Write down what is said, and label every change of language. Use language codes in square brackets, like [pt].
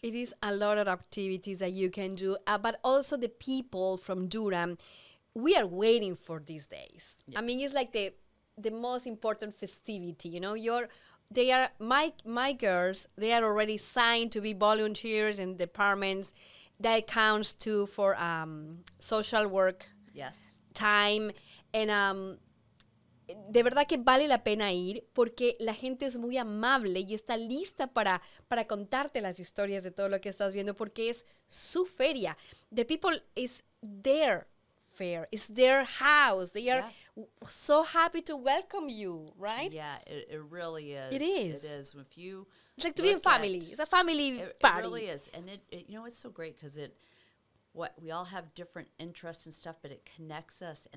[en] It is a lot of activities that you can do, but also the people from Durham, we are waiting for these days. Yeah. I mean, it's like the most important festivity, you know. They are my girls. They are already signed to be volunteers in departments. That counts too for social work. Yes. Time and [es] de verdad que vale la pena ir porque la gente es muy amable y está lista para contarte las historias de todo lo que estás viendo porque es su feria. [en] The people is their fair. It's their house. They are so happy to welcome you, right? Yeah, it really is. It is. It is. If you It's like to be in family. It's a family party. It really is. And it you know, it's so great because we all have different interests and stuff, but it connects us.